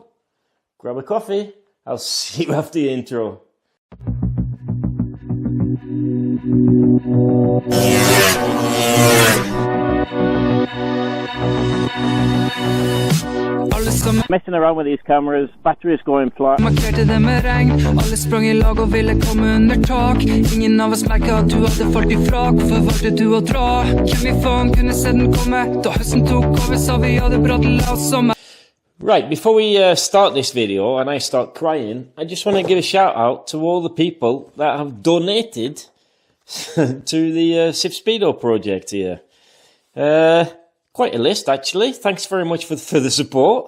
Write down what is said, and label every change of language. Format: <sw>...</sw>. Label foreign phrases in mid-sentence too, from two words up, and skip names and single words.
<en>Grab a coffee, I'll see you after the intro. Messing around with these cameras, batteries going flat.</en> <no>Markerte det med regn, alle sprang I lag og ville komme under tak. Ingen av oss merket at du hadde falt I frak. Hvorfor valgte du å dra? Hvem I faen kunne se den komme? Da høsten tok over, sa vi hadde bra til oss sommer.</no> <en>Right, before we start this video and I start crying, I just want to give a shout out to all the people that have donated to the Speedo project here. Quite a list actually. Thanks very much for the support.</en>